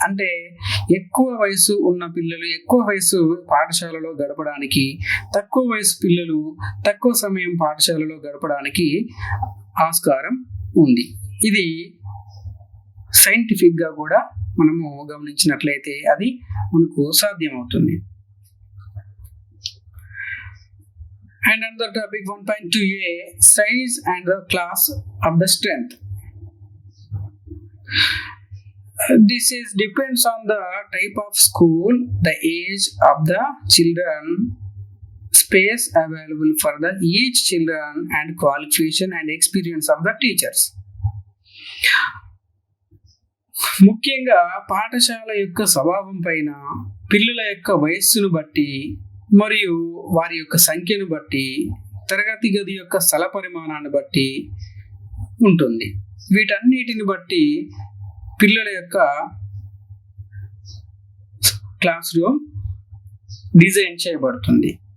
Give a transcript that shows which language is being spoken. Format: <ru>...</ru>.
<te>అంటే ఎక్కువ వయసు ఉన్న పిల్లలు ఎక్కువ వయసు పాఠశాలలో గడపడానికి, తక్కువ వయసు పిల్లలు తక్కువ సమయం పాఠశాలలో గడపడానికి ఆస్కారం ఉంది. ఇది సైంటిఫిక్గా కూడా మనము గమనించినట్లయితే అది మనకు సాధ్యమవుతుంది.</te> <en>And another topic 1.2a, size and the class of the strength. This is depends on the type of school, the age of the children, space available for the each children, and qualification and experience of the teachers.</en> <te>ముఖ్యంగా పాఠశాల యొక్క స్వభావం పైన, పిల్లల యొక్క వయస్సును బట్టి మరియు వారి యొక్క సంఖ్యను బట్టి, తరగతి గది యొక్క స్థల పరిమాణాన్ని బట్టి ఉంటుంది. వీటన్నిటిని బట్టి పిల్లల యొక్క క్లాస్ రూమ్ డిజైన్ చేయబడుతుంది.</te>